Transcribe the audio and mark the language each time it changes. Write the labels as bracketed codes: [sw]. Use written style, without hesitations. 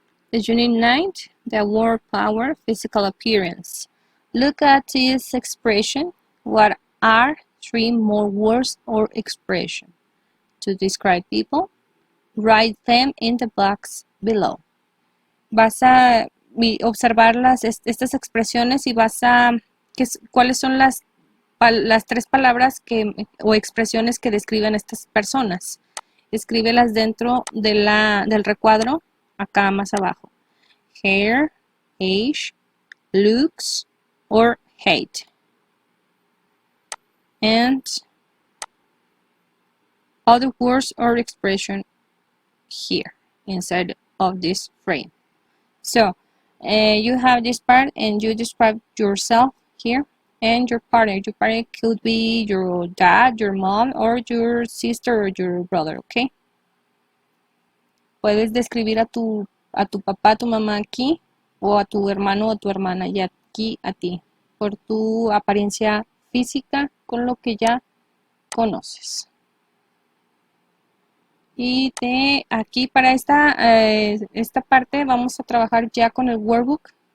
[en] The Unit 9, the word power, physical appearance. Look at this expression. What are 3 more words or expressions to describe people? Write them in the box below. [es] Vas a observar estas expresiones y vas a cuáles son las 3 palabras o expresiones que describen estas personas. Escríbelas dentro del recuadro, acá más abajo. [en] Hair, age, looks, or hate. And other words or expression here inside of this frame. So you have this part and you describe yourself here and your partner. Your partner could be your dad, your mom, or your sister or your brother, okay? [es] Puedes describir a tu papá, a tu mamá aquí, o a tu hermano o a tu hermana y aquí a ti, por tu apariencia física con lo que ya conoces. Y de aquí para esta parte vamos a trabajar ya con el workbook.